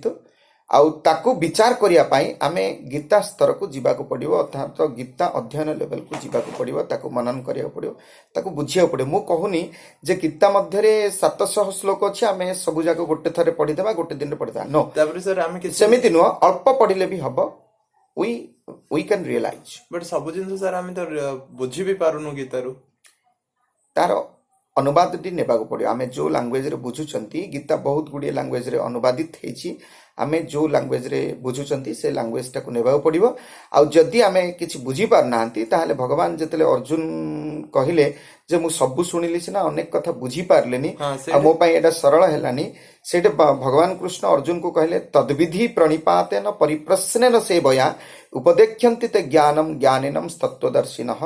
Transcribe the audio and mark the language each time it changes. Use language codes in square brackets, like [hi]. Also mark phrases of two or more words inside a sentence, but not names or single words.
[or] ଆଉ ତାକୁ ବିଚାର କରିବା ପାଇଁ ଆମେ ଗୀତା ସ୍ତରକୁ ଯିବାକୁ ପଡ଼ିବ, ଅର୍ଥାତ ଗୀତା ଅଧ୍ୟୟନ ଲେଭେଲକୁ ଯିବାକୁ ପଡ଼ିବ, ତାକୁ ମନନ କରିବାକୁ ପଡ଼ିବ, ତାକୁ ବୁଝିବାକୁ ପଡ଼ିବ। ମୁଁ କହୁନି ଯେ ଗୀତା ମଧ୍ୟରେ 700 ଶ୍ଲୋକ ଅଛି, ଆମେ ସବୁ ଯାକ ଗୋଟେ ଥରେ ପଢିଦେବା, ଗୋଟେ ଦିନରେ ପଢିଦେବା। नो, ତାପରେ ସାର୍ ଆମେ ସେମିତି ନୁହଁ, ଅଳ୍ପ ପଢିଲେ ବି ହବ। [en] we can realize। [or] ବଟ୍ ସବୁ ଜିନିଷ ସାର୍ ଆମେ ତ ବୁଝି ବି ପାରୁନୁ ଗୀତାରୁ। ତାର ଅନୁବାଦଟି ନେବାକୁ ପଡ଼ିବ। ଆମେ ଯୋଉ ଲାଙ୍ଗୁଏଜରେ ବୁଝୁଛନ୍ତି, ଗୀତା ବହୁତ ଗୁଡ଼ିଏ ଲାଙ୍ଗୁଏଜରେ ଅନୁବାଦିତ ହେଇଛି, ଆମେ ଯୋଉ ଲାଙ୍ଗୁଏଜରେ ବୁଝୁଛନ୍ତି ସେ ଲାଙ୍ଗୁଏଜଟାକୁ ନେବାକୁ ପଡ଼ିବ। ଆଉ ଯଦି ଆମେ କିଛି ବୁଝିପାରୁନାହାନ୍ତି, ତାହେଲେ ଭଗବାନ ଯେତେବେଳେ ଅର୍ଜୁନ କହିଲେ ଯେ ମୁଁ ସବୁ ଶୁଣିଲି ସିନା ଅନେକ କଥା ବୁଝିପାରିଲିନି ଆଉ ମୋ ପାଇଁ ଏଇଟା ସରଳ ହେଲାନି, ସେଇଟା ଭଗବାନ କୃଷ୍ଣ ଅର୍ଜୁନକୁ କହିଲେ [sa] ତଦ୍ବିଧି ପ୍ରଣିପାତେନ ପରିପ୍ରଶ୍ନେନ ସେବୟା ଉପଦେକ୍ଷନ୍ତି ତେ ଜ୍ଞାନମ୍ ଜ୍ଞାନେନମ୍ ତତ୍ତ୍ୱଦର୍ଶିନଃ।